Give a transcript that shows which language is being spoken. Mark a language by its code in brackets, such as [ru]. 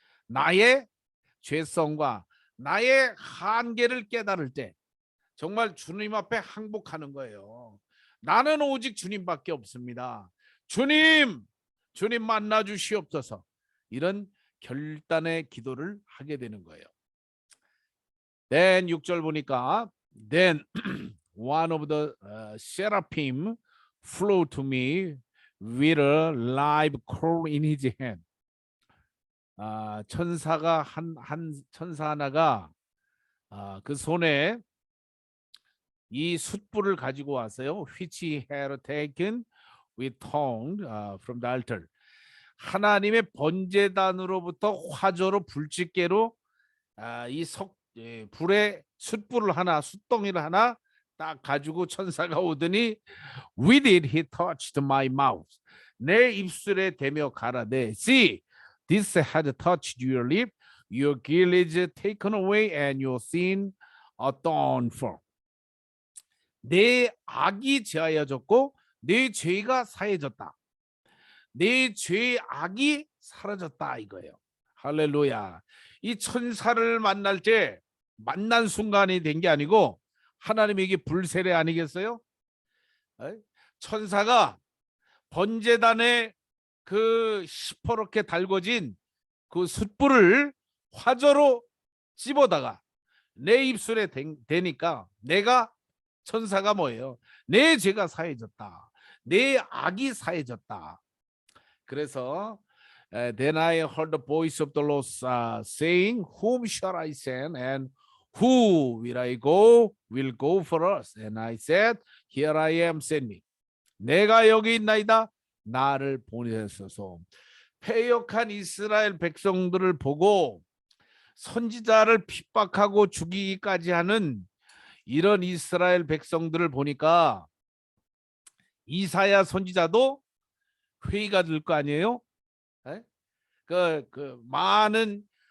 [ko] 나의 죄성과 나의 한계를 깨달을 때 정말 주님 앞에 항복하는 거예요. 나는 오직 주님밖에 없습니다. 주님 만나 주시옵소서. 이런 결단의 기도를 하게 되는 거예요. [en] Then [ko] 6절 보니까 [en] Then one of the seraphim flew to me with a live coal in his hand. [ko] 천사가 천사 하나가 그 손에 이 숯불을 가지고 왔어요. [en] Which he had taken with tongue from the altar. [ko] 하나님의 번제단으로부터 화조로 불집게로 이 불에 숯불을 하나, 숯덩이를 하나 딱 가지고 천사가 오더니 [en] with it he touched my mouth. [ko] 내 입술에 대며 가라되 [en] See, this has touched your lip. Your guilt is taken away and your sin atoned for. [ko] 내 악이 제하여졌고 내 죄가 사해졌다. 내 죄의 악이 사라졌다 이거예요. 할렐루야. 이 천사를 만날 때 만난 순간이 된 게 아니고 하나님에게 불세례 아니겠어요? 천사가 번제단에 그 시퍼렇게 달궈진 그 숯불을 화조로 집어다가 내 입술에 대니까 내가, 천사가 뭐예요? 내 죄가 사해졌다. 내 악이 사해졌다. 그래서 [en] Then I heard the voice of the Lord saying, Whom shall I send, and who will I go? Will go for us. And I said, Here I am, send me. [ko] 내가 여기 있나이다. 나를 보내소서. 패역한 이스라엘 백성들을 보고 선지자를 핍박하고 죽이기까지 하는 이런 이스라엘 백성들을 보니까 이사야 선지자도 회의가 될 거 아니에요? 그 많은